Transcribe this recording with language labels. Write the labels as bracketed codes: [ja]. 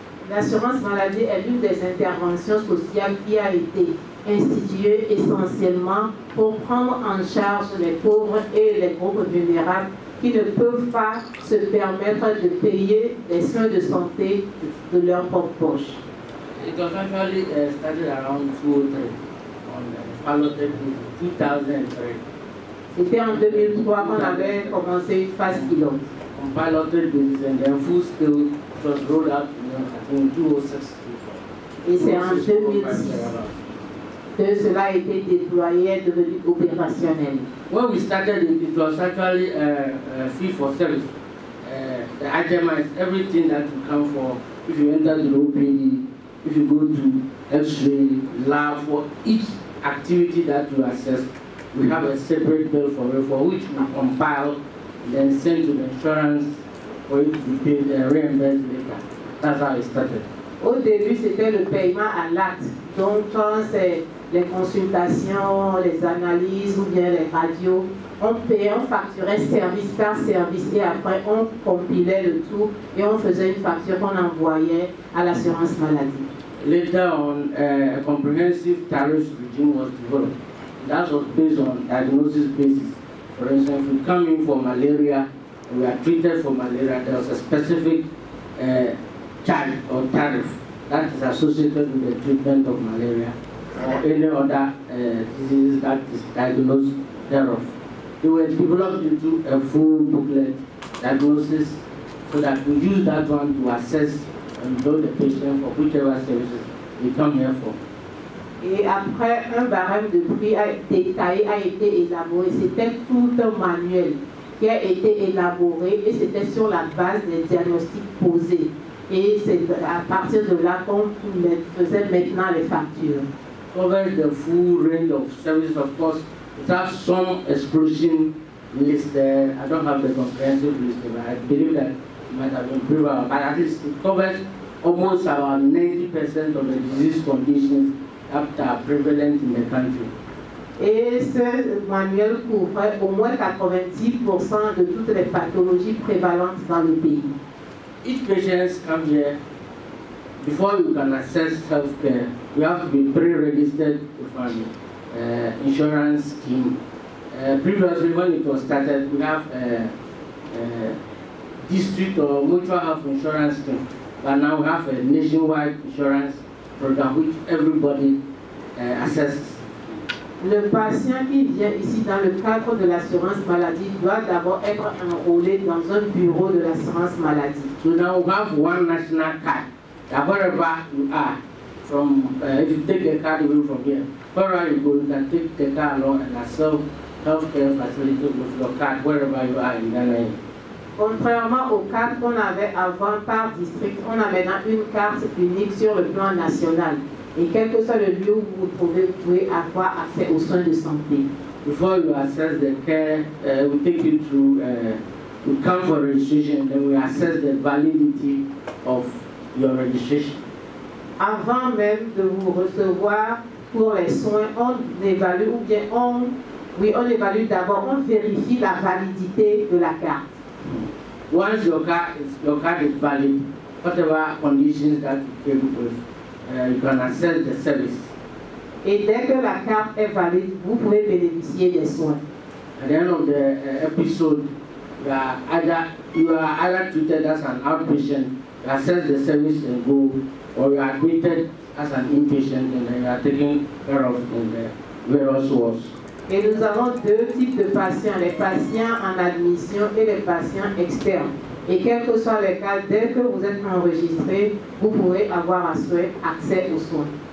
[fr] L'assurance maladie est l'une des interventions sociales qui a été instituée essentiellement pour prendre en charge les pauvres et les groupes vulnérables qui ne peuvent pas se permettre de payer les soins de santé de leur propre poche. [en] It was actually started around 2003, on piloted in 2003. [fr] C'était en 2003 qu'on avait commencé une phase pilote. [en] On piloted this and then full scale was rolled out in 2006. [fr] Et c'est en 2006 que cela a été déployé et devenu opérationnel. [en] When we started it was actually fee for service. The itemized everything that you come for if you enter the OPD, if you go to X-ray, lab, for each activity that you assess, we have a separate bill for it, for which we compile and then send to the insurance for it to be paid and reimbursed later. That's how it started. [fr] Au début, c'était le paiement à l'acte. Donc, quand c'est les consultations, les analyses ou bien les radios, on payait, on facturait service par service et après on compilait le tout et on faisait une facture qu'on envoyait à l'assurance maladie. [en] Later on, a comprehensive tariff regime was developed. That was based on diagnosis basis. For instance, if we come in for malaria, we are treated for malaria, there was a specific charge or tariff that is associated with the treatment of malaria or any other disease that is diagnosed thereof. They were developed into a full booklet diagnosis so that we use that one to assess and bill the patient for whichever services we come here for. [fr] Et après, un barème de prix détaillé a été élaboré. C'était tout un manuel qui a été élaboré et c'était sur la base des diagnostics posés. Et c'est à partir de là qu'on faisait maintenant les factures. [en] Cover the full range of services, of course. It has some exclusion list there. I don't have the comprehensive list, but I believe that it might have been improved. But at least it covers almost about 90% of the disease conditions that are prevalent in the country. [fr] Et ce manuel couvrait au moins 90% de toutes les pathologies prévalentes dans le pays. [en] Each patient comes here, before you can access healthcare, you have to be pre-registered with an insurance scheme. Previously, when it was started, we have a district or mutual health insurance scheme, but now we have a nationwide insurance program which everybody accesses. [fr] Le patient qui vient ici dans le cadre de l'assurance maladie doit d'abord être enrôlé dans un bureau de l'assurance maladie. [en] So now we have one national card that wherever you are, from if you take the card away from here, wherever you go, you can take the card along and access healthcare facility with your card wherever you are in Ghana. [fr] Contrairement aux cartes qu'on avait avant par district, on a maintenant une carte unique sur le plan national. Et quel que soit le lieu où vous pouvez avoir accès aux soins de santé. [en] Before you access the care, we take you through, we come for registration, then we assess the validity of your registration. [fr] Avant même de vous recevoir pour les soins, on évalue, ou bien on évalue d'abord, on vérifie la validité de la carte. [en] Once your card is valid, whatever conditions that you came with, you can access the service. [fr] Et dès que la carte est valide, vous pouvez bénéficier des soins. [en] At the end of the episode, you are either treated as an outpatient, you access the service and go, or you are admitted as an inpatient and then you are taken care of in the various wards. [fr] Et nous avons deux types de patients, les patients en admission et les patients externes. Et quel que soit le cas, dès que vous êtes enregistré, vous pouvez avoir accès aux soins.